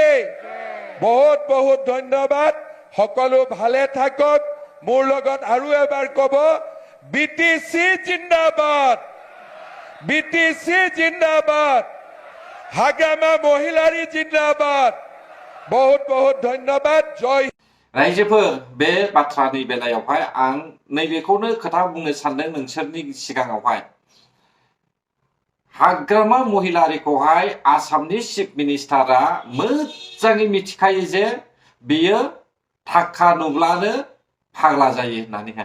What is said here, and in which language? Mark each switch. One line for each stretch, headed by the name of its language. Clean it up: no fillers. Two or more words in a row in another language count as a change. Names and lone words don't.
Assamese: বহুত বহুত ধন্যবাদ, সকলো ভালে থাকক। মোৰ লগত আৰু এবাৰ কব, বিটিসি জিন্দাবাদ, বিটিসি জিন্দাবাদ, হাগ্রামা মহিলারি জিন্দাবাদ। বহুত বহুত ধন্যবাদ। জয়।
Bodo: रायजोफोर बे बाथ्रानि बेलायावहाय आं नैबेखौनो खोथा बुंनो सानदों नोंसोरनि सिगाङावहाय। हाग्रामा महिलारिखौहाय आसामनि चिफ मिनिस्टारा मोजाङै मिथिखायो जे बियो थाखा नुब्लानो फाग्ला जायो होननानैहाय।